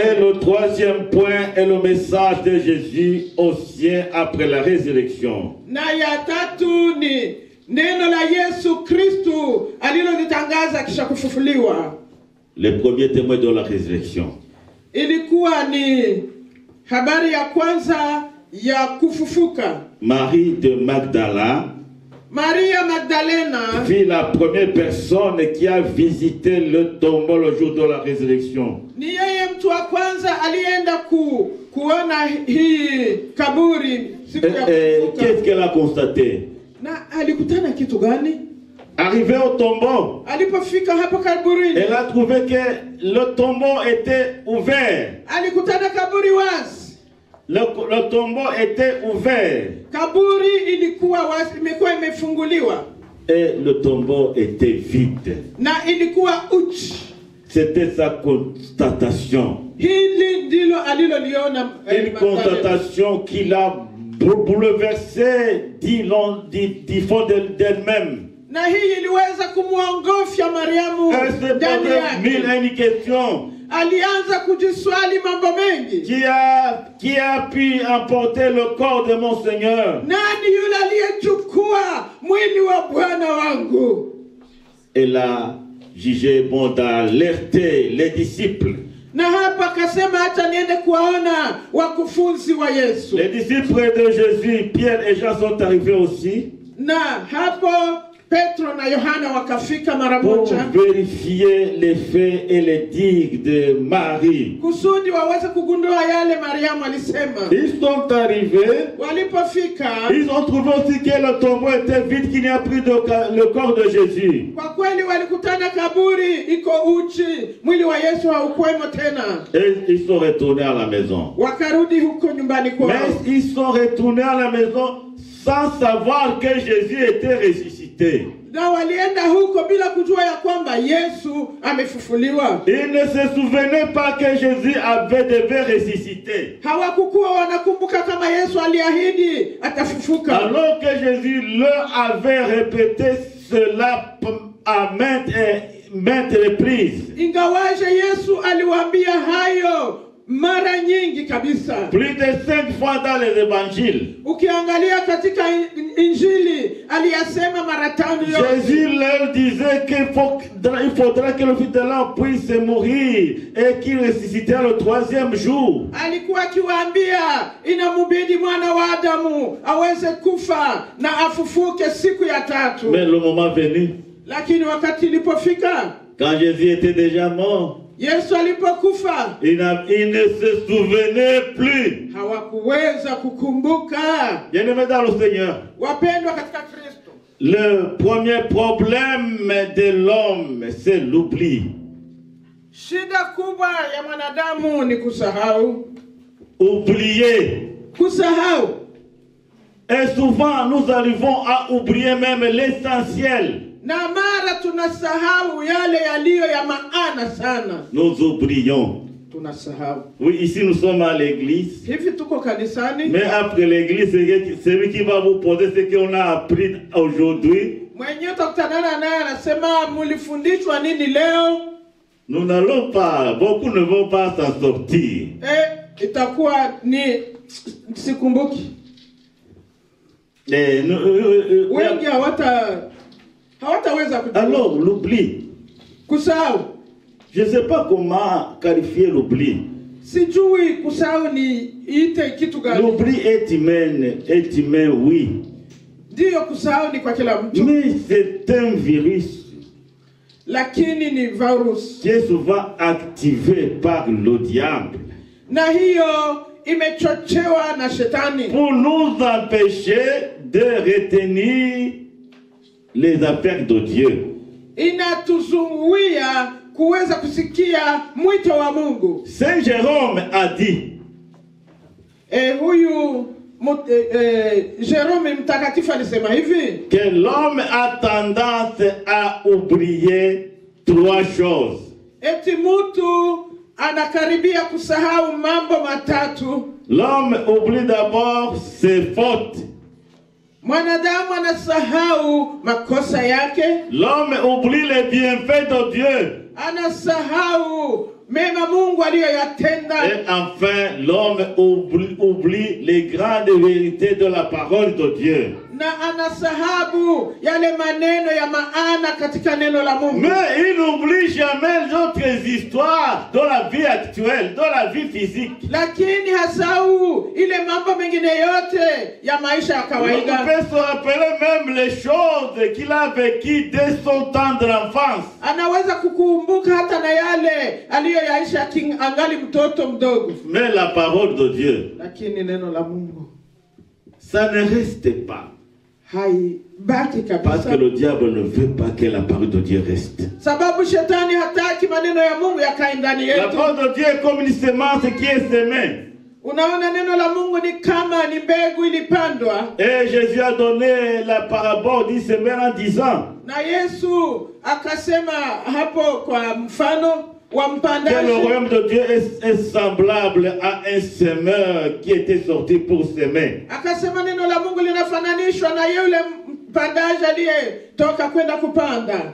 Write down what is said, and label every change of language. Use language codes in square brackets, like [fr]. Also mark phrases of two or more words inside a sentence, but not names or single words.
[fr] Et le troisième point est le message de Jésus aux siens après la résurrection. [sw] Na ya tatu ni neno la Yesu Kristo alilolitangaza kisha kufufuliwa. [fr] Les premiers témoins de la résurrection. [sw] Ilikuwa ni habari ya kwanza ya kufufuka. [fr] Marie de Magdala, [sw] Maria Magdalena [fr] fut la première personne qui a visité le tombeau le jour de la résurrection. [sw] ni yeye mtu wa kwanza alienda kuona hii kaburi siku ya kufufuka. [fr] Qu'est-ce qu'elle a constaté? [sw] Na alikutana kitu gani? [fr] Arrivé au tombeau, [sw] Alipofika hapo kaburini, [fr] elle a trouvé que le tombeau était ouvert. [sw] alikutana kaburi wazi. [fr] Le tombeau était ouvert. [sw] Kaburi ilikuwa wazi, imekuwa imefunguliwa. [fr] Et le tombeau était vide. [sw] Na ilikuwa uchi. [fr] C'était sa constatation. [sw] Hili ndilo aliloliona. [fr] Une constatation qui l'a bouleversée du fond d'elle-même. [sw] Na hii iliweza kumuongofya Mariamu. [fr] Elle se posait mille et une questions. [sw] Alianza kujiswali mambo mengi. [fr] Qui a pu emporter le corps de mon Seigneur? [sw] Nani yule aliyechukua mwili wa Bwana wangu? [fr] Elle a jugé bon d'alerter les disciples. [sw] Na hapa akasema hata niende kuwaona wakufunzi wa Yesu. [fr] Les disciples de Jésus, Pierre et Jean, sont arrivés aussi. [sw] Na hapo Petro na Yohana wakafika mara [fr] pour [sw] moja [fr] vérifier les faits et les dires de Marie. [sw] kusudi waweze kugundua yale Mariamu alisema. [fr] Ils sont arrivés, [sw] Walipofika, [fr] ils ont trouvé aussi que le tombeau était vide, qu'il n'y a plus le corps de Jésus. [sw] kwa kweli walikutana kaburi iko uchi, mwili wa Yesu haukuwemo tena. [fr] Et ils sont retournés à la maison. [sw] Wakarudi huko nyumbani kwao. [fr] Mais ils sont retournés à la maison sans savoir que Jésus était ressuscité. [sw] Na walienda huko bila kujua ya kwamba Yesu amefufuliwa. [fr] Ils ne se souvenaient pas que Jésus devait ressusciter. [sw] Hawakukuwa wanakumbuka kama Yesu aliahidi atafufuka. [fr] Alors que Jésus leur avait répété cela à maintes reprises. [sw] Ingawaje Yesu aliwaambia hayo mara nyingi kabisa. [fr] Plus de 5 fois dans les évangiles. [sw] Ukiangalia katika Injili aliyasema mara 5 yote. [fr] Jésus leur disait qu'il faudra que le Fils de l'homme puisse mourir et qu'il ressuscitera le 3e jour. [sw] Alikuwa akiwaambia inamubidi mwana wa Adamu aweze kufa na afufuke siku ya 3. [fr] Mais le moment venu, [sw] Lakini wakati ilipofika, [fr] quand Jésus était déjà mort, [sw] Yesu alipokufa, [fr] il ne se souvenait plus. [sw] hawakuweza kukumbuka. [fr] Bien-aimés dans le Seigneur, [sw] Wapendwa katika Kristo, [fr] le premier problème de l'homme, c'est l'oubli. [sw] shida kubwa ya mwanadamu ni kusahau. [fr] Oublier. [sw] Kusahau. [fr] Et souvent, nous arrivons à oublier même l'essentiel. [sw] Na mara tunasahau yale yaliyo ya maana sana. [fr] Nous oublions. [sw] Tunasahau. [fr] Oui, ici nous sommes à l'église. [sw] Hivi tuko kanisani. [fr] Mais après l'église, celui qui va vous poser ce qu'on a appris aujourd'hui. [sw] Mwenyewe utakutanana naye anasema mulifundishwa nini leo? [fr] Nous n'allons pas, beaucoup ne vont pas s'en sortir. [sw] Itakuwa ni sikumbuki. Wengi hawataweza kujua. [fr] Alors, l'oubli. [sw] Kusahau. [fr] Je ne sais pas comment qualifier l'oubli. [sw] Sijui kusahau ni ite kitu gani. [fr] L'oubli est humain, oui. [sw] Ndio kusahau ni kwa kila mtu. [fr] Mais c'est un virus. [sw] Lakini ni virus. [fr] Qui est souvent activé par le diable. [sw] Na hiyo imechochewa na shetani. [fr] Pour nous empêcher de retenir les affaires de Dieu. [sw] Inatuzuia kuweza kusikia mwito wa Mungu. [fr] Saint Jérôme a dit. [sw] Jérôme mtakatifu alisema hivi. [fr] Que l'homme a tendance à oublier 3 choses. [sw] Eti mtu anakaribia kusahau mambo 3. [fr] L'homme oublie d'abord ses fautes. [sw] Mwanadamu anasahau makosa yake. [fr] L'homme oublie les bienfaits de Dieu. [sw] Anasahau mema Mungu aliyoyatenda. [fr] Et enfin, l'homme oublie les grandes vérités de la parole de Dieu. [sw] Na anasahabu yale maneno ya maana katika neno la Mungu. [fr] Mais il n'oublie jamais d'autres histoires de la vie actuelle, de la vie physique. [sw] Lakini hasahau ile mambo mengine yote ya maisha ya kawaida. [fr] On peut se rappeler même les choses qu'il a vécues dès son temps de l'enfance. [sw] Anaweza kukumbuka hata na yale aliyoyaisha angali mtoto mdogo. [fr] Mais la parole de Dieu, [sw] lakini neno la Mungu, [fr] ça ne reste pas. [sw] Haibaki kabisa. [fr] Parce que le diable ne veut pas que la parole de Dieu reste. [sw] Sababu shetani hataki maneno ya Mungu yakae ndani yetu. [fr] La parole de Dieu est comme une semence qui est semée. [sw] Unaona neno la Mungu ni kama ni mbegu ilipandwa. [fr] Et Jésus a donné la parabole du semeur en disant. [sw] Na Yesu akasema hapo kwa mfano wa mpandaji. [fr] Que le royaume de Dieu est semblable à un semeur qui était sorti pour semer. [sw] Akasema neno la Mungu linafananishwa na yule mpandaji aliyetoka kwenda kupanda.